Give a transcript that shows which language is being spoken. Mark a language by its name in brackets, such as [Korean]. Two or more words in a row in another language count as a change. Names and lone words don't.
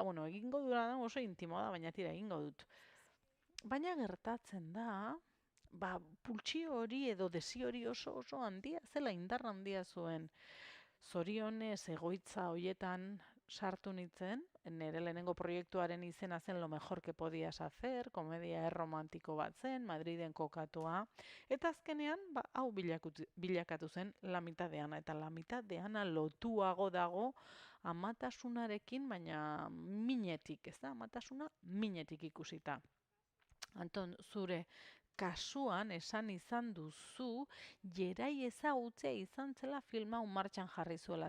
[Basque] Egingo dura oso intimoa da, baina tira egingo dut. Baina gertatzen da, pultsio hori edo desi hori oso handia, zela indar handia zuen. Zorionez egoitza horietan sartu nintzen, nire lehenengo proiektuaren izena zen [Spanish] Lo mejor que podías hacer, [Basque] komedia erromantiko bat zen, Madriden kokatua, eta azkenean, hau bilakatu zen [Spanish] La mitad de Ana, [Basque] eta [Spanish] La mitad de Ana [Basque] lotuago dago amatasunarekin, baina minetik, ez da, amatasuna minetik ikusita. Anton, zure kasuan esan izan duzu, jerai ezagutzea izan zela film hau martxan jarri zuela.